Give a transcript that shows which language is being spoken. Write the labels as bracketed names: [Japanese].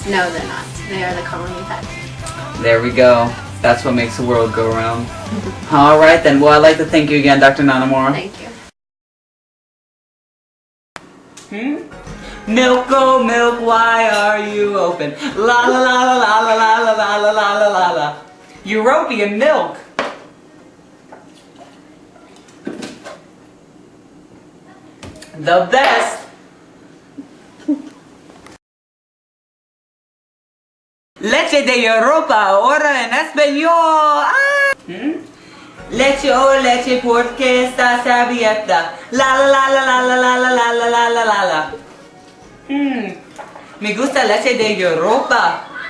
[English] No, they're not. They are the colony pet. There we go. That's what makes the world go round. Alright then. Well, I'd like to thank you again, Dr. Nanamura. Thank you. Milk, oh milk, why are you open? La la la la la la la la la la la la la. European milk. The best. [Spanish] Leche de Europa, ahora en español. Leche oh leche, porque estás abierta. La la la la la la la la la la la la la. Me gusta leche de Europa.